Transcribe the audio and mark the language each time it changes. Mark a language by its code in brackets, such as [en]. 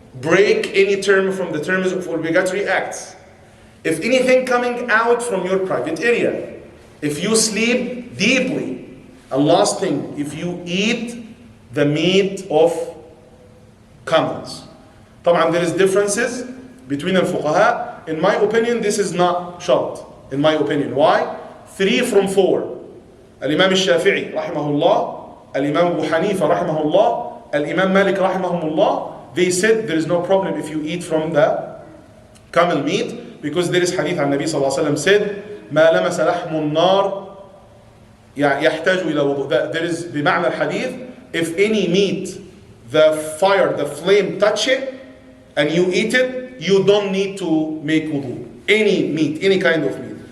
[en] break any term from the terms of obligatory acts, if anything coming out from your private area, if you sleep deeply, and last thing, if you eat the meat of camels. طبعا there is differences between الفقهاء. In my opinion, this is not shart. In my opinion. Why? 3 from 4. الإمام الشافعي رحمه الله, الإمام أبو حنيفة رحمه الله, الإمام مالك رحمهم الله, they said there is no problem if you eat from the camel meat, because there is hadith [ar] عن النبي صلى الله عليه وسلم [en] said [ar] ما لمس لحم النار يحتاج إلى وضوء. [en] There is بمعنى الحديث, if any meat, the fire, the flame touch it, and you eat it, you don't need to make wudu. Any meat, any kind of meat.